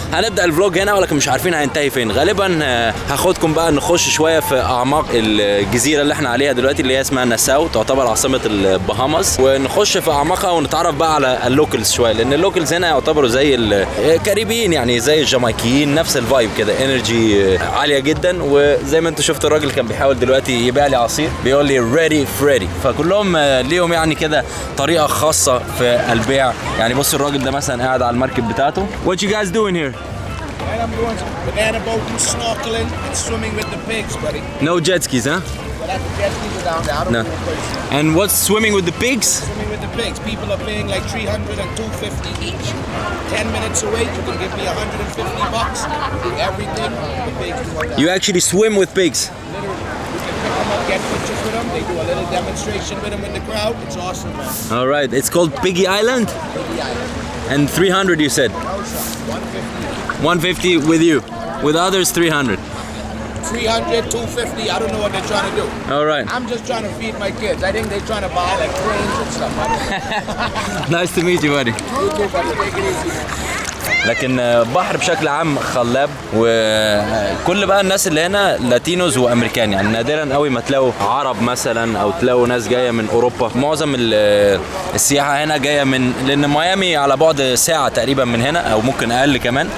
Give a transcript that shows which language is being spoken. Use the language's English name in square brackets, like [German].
[Arabic] فهنبدا الفلوج هنا ولكن مش عارفين هينتهي فين. غالبا هاخدكم بقى نخش شويه في اعماق الجزيره اللي احنا عليها دلوقتي اللي هي اسمها ناساو، تعتبر عاصمه البهاماس، ونخش في اعماقها ونتعرف بقى على اللوكلز شويه، لان اللوكلز هنا يعتبروا زي الكاريبيين يعني زي الجامايكيين، نفس الفايب كده، انرجي عاليه جدا. وزي ما انتم شفتوا الراجل كان بيحاول دلوقتي يبيع لي عصير، بيقول لي ريدي فريدي. فكلهم ليهم يعني كده طريقه خاصه في البيع. يعني بصوا الراجل ده مثلا قاعد على المركب بتاعته. [English] What you guys doing here? And I'm doing banana boating, snorkeling, and swimming with the pigs, buddy. No jet skis, huh? But at the jet skis are down there. I don't No. know what place. And what's swimming with the pigs? Swimming with the pigs. People are paying like $300 and $250 each. 10 minutes away, you can give me $150. Do everything. The pigs do all that. You actually swim with pigs? Literally, you can pick them up, get pictures with them. They do a little demonstration with them in the crowd. It's awesome, man. All right. It's called Piggy Island? Piggy Island. And 300 you said? 150. 150 with you. With others 300. 300, 250. I don't know what they're trying to do. All right. I'm just trying to feed my kids. I think they're trying to buy like cranes and stuff. Nice to meet you buddy. You too, buddy. Take it easy. [Arabic] لكن بحر بشكل عام خلاب، وكل بقى الناس اللي هنا لاتينوز وامريكان. يعني نادرا قوي ما تلاقوا عرب مثلا او تلاقوا ناس جايه من اوروبا. معظم السياحه هنا جايه من، لان ميامي على بعد ساعه تقريبا من هنا او ممكن اقل كمان.